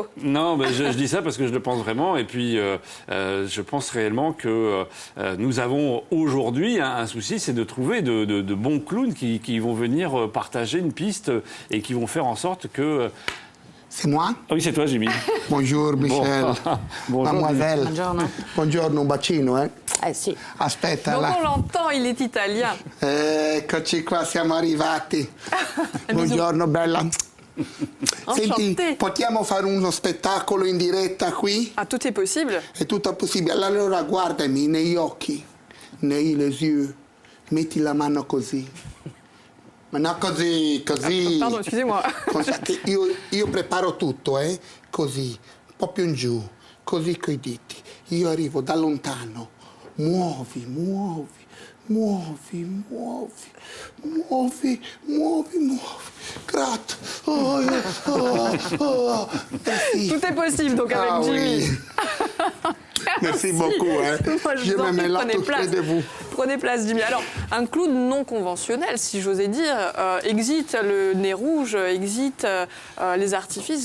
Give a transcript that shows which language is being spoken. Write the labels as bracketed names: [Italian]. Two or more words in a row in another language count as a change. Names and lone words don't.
[French] Non, mais je dis ça parce que je le pense vraiment. Et puis, je pense réellement que nous avons aujourd'hui un souci, c'est de trouver de bons clowns qui vont venir partager une piste et qui vont faire en sorte que... C'est moi? Ah oui, c'est toi, Jimmy. Bonjour, Michel. Bonjour. Mademoiselle. [Italian] Buongiorno. Buongiorno, un bacino, eh? Sì. Aspetta, [French] Donc là. on l'entend, il est italien. [Italian] Eccoci qua, siamo arrivati. Buongiorno, bella. Senti, [French] Enchanté. [Italian] possiamo fare uno spettacolo in diretta qui? [French] Ah, tout est possible. [Italian] È tutto possibile. Allora guardami negli occhi, nei [French] les yeux. [Italian] Metti la mano così. Ma no, così. [French] Pardon, excusez-moi. [Italian] Io preparo tutto, così, un po' più in giù, così coi diti. Io arrivo da lontano. Muovi. Grazie. [French] Tout est possible donc avec Jimmy. Oui. Merci beaucoup. Hein. Moi, je je vous en me prie, mets là prenez tout près place. de vous. Prenez place, Jimmy. Alors, un clown non conventionnel, si j'osais dire, exit le nez rouge, exit les artifices.